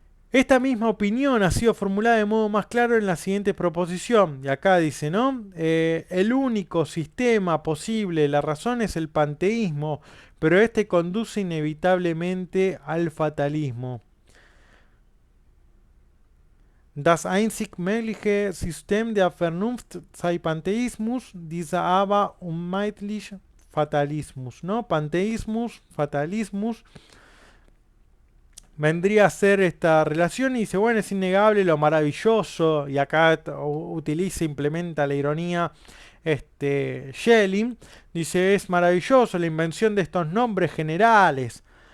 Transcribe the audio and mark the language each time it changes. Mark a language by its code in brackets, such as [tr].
[es] Esta misma opinión ha sido formulada de modo más claro en la siguiente proposición, y acá dice, ¿no? El único sistema posible de la razón es el panteísmo, pero este conduce inevitablemente al fatalismo. [de] Das einzig mögliche System der Vernunft sei Pantheismus, dieser aber unmeidlich Fatalismus, ¿no? [es] Panteísmus, fatalismus. Vendría a ser esta relación y dice, bueno, es innegable lo maravilloso, y acá utiliza, implementa la ironía, Schelling, dice, es maravilloso la invención de estos nombres generales.